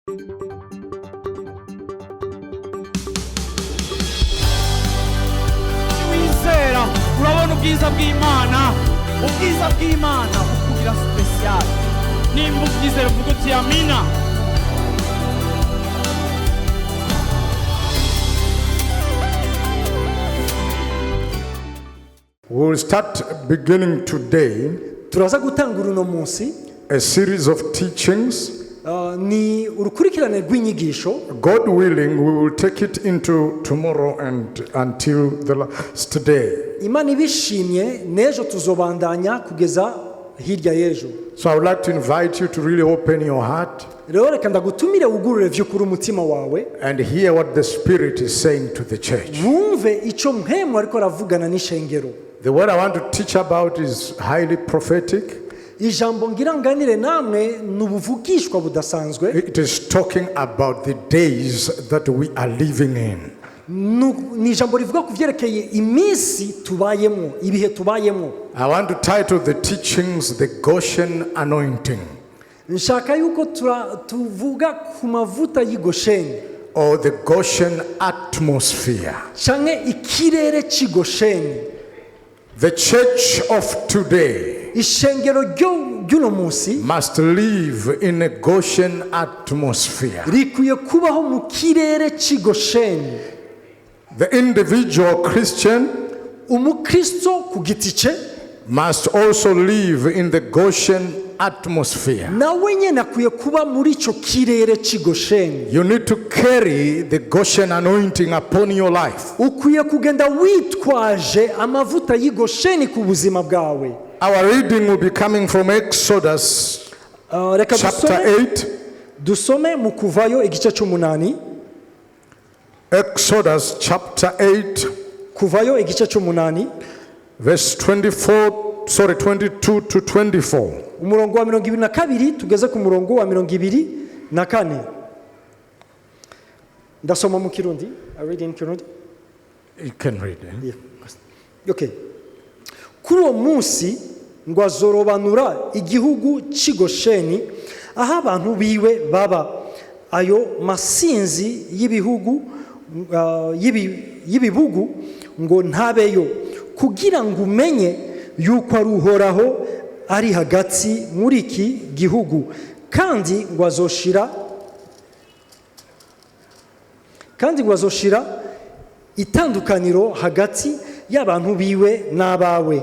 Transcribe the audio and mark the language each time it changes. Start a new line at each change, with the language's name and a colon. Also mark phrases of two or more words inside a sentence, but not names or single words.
Rundi: Wizera urabona ubwiza bw'Imana, ubwiza bw'Imana bukugira special. Nimba ubyizera uvuga uti amina.
English: We will start beginning today
Rundi: turaza gutangura uno munsi
English: a series of teachings.
Rundi: ni urukurikirane rw'inyigisho.
English: God willing, we will take it into tomorrow and until the last day.
Rundi: Imana ibishimye n'ejo tuzobandanya kugeza hirya y'ejo.
English: So I would like to invite you to really open your heart
Rundi: Rero reka ndagutumire ugurure vy'ukuri umutima wawe
English: and hear what the Spirit is saying to the church.
Rundi: wumve ico mpemu ariko aravugana n'ishengero.
English: The word I want to teach about is highly prophetic.
Rundi: Ijambo ngira nganire namwe n'ubuvugishwa budasanzwe.
English: It is talking about the days that we are living in.
Rundi: Ni ijambo rivuga ku vyerekeye iminsi tubayemo, ibihe tubayemo.
English: I want to title the teachings The Goshen Anointing,
Rundi: Nshaka yuko tuvuga ku mavuta y'Gosheni
English: or the Goshen atmosphere.
Rundi: canke ikirere c'Gosheni.
English: The church of today
Rundi: Ishengero ry'uno munsi
English: must live in a Goshen atmosphere.
Rundi: rikwiye kubaho mu kirere c'Gosheni.
English: The individual Christian
Rundi: Umukristo ku giti ce
English: must also live in the Goshen atmosphere.
Rundi: nawe nyene akwiye kuba muri ico kirere c'Gosheni.
English: You need to carry the Goshen anointing upon your life.
Rundi: Ukwiye kugenda witwaje amavuta y'Gosheni ku buzima bwawe.
English: Our reading will be coming from Exodus
Rundi: Reka
English: chapter 8.
Rundi: dusome mu Kuvayo igice c'umunani.
English: Exodus chapter 8,
Rundi: Kuvayo igice c'umunani
English: verse 22 to 24.
Rundi: umurongo wa 22 tugeze ku murongo wa 24. Ndasoma mu Kirundi.
English: I read in Kirundi. You can read it. Yeah. Okay.
Rundi: Kuri uwo munsi ngo azorobanura igihugu c'Gosheni aho abantu biwe baba. Ayo masinzi y'ibibugu ngo ntabeyo kugira ngo umenye yuko ari Uhoraho ari hagati muri iki gihugu kandi ngo azoshira itandukaniro hagati y'abantu biwe n'abawe.